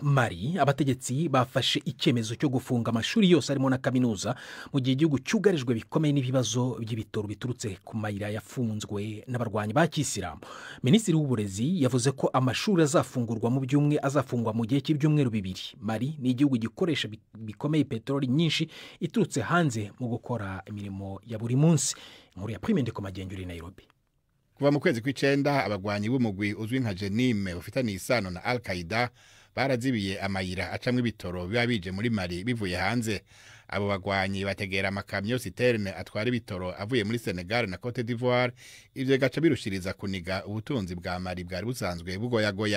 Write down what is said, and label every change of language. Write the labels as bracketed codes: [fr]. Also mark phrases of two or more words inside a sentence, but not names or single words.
[rw] Mali, abategetsi bafashe icyemezo cyo gufunga amashuri yose arimo na kaminuza mu gihe igihugu cyugarijwe bikomeye n'ibibazo by'ibitoro biturutse ku mayira yafunzwe n'abarwanyi ba Kisilamu. Minisitiri w'uburezi yavuze ko amashuri azafungurwa azafungwa mu gihe cy'ibyumweru 2. Mali ni igihugu gikoresha bikomeye peteroli nyinshi iturutse hanze mu gukora imirimo ya buri munsi. Inkuru ya Prime Ndeko Magenguri, Nairobi. [rn] Kuva mu kwezi kw'icenda abagwanyi b'umugwi uzwi nka Jenime ufitanye isano na Al-Qaeda barazibiye amayira acamwe ibitoro biba bije muri Mali bivuye hanze. Abo bagwanyi bategera amakamyo citerne atwara ibitoro avuye muri Senegal na Cote d'Ivoire, ivyo gaca birushiriza kuniga ubutunzi bwa Mali bwari busanzwe bugoyagoya.